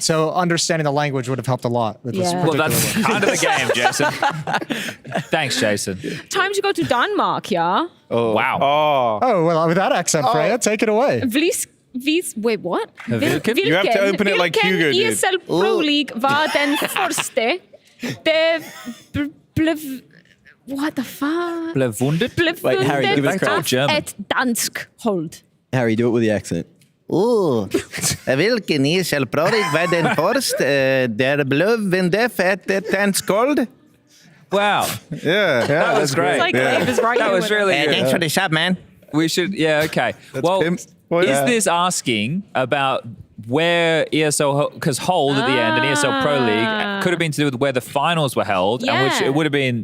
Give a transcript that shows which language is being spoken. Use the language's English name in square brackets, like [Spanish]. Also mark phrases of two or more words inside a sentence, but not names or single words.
[English] So understanding the language would have helped a lot with this Yeah. Well, particular that's one. kind of the game, Jason. Thanks, Jason. Time to go to Denmark, yeah. Oh, wow. Oh, well, with that accent, Freya, take it away. Wait, what? [Danish] Vilken? [English] You have to open it like Hugo did. [Danish] ESL Pro League var den første. Blev... [English] What the fuck? [Danish] Blev vundet? Blev [English] Wait, Harry, give us [Danish] vundet [English] credit. [Danish] af [English] German. [Danish] et dansk hold. [English] Harry, do it with the accent. [Danish] Vilken ESL Pro League var den første? Der blev vundet et dansk gold. [English] Wow. Yeah. That was great. It's like Dave is right That here was with really us. good. Thanks for the sub, man. We should, yeah, okay. Well, is this asking about where ESL, because hold at the end and ESL Pro League could have been to do with where the finals were held, and which it would have been.